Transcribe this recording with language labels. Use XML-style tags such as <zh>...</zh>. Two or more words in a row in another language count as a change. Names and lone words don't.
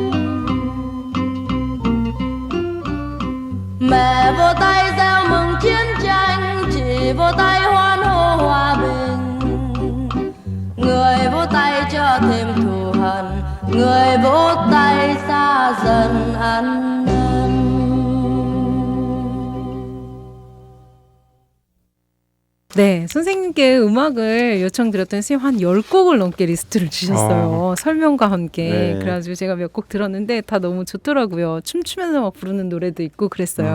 <vi>Mẹ vô tay reo mừng chiến tranh, chị vô tay hoan hô hòa bình. Người vỗ tay cho thêm thù hận, người vỗ tay xa dần ăn năn.</vi> <ko>네, 선생님께 음악을 요청드렸더니 선생님 한 10곡을 넘게 리스트를 주셨어요. 설명과 함께. 네. 그래가지고 제가 몇 곡 들었는데 다 너무 좋더라고요. 춤추면서 막 부르는 노래도 있고 그랬어요.</ko>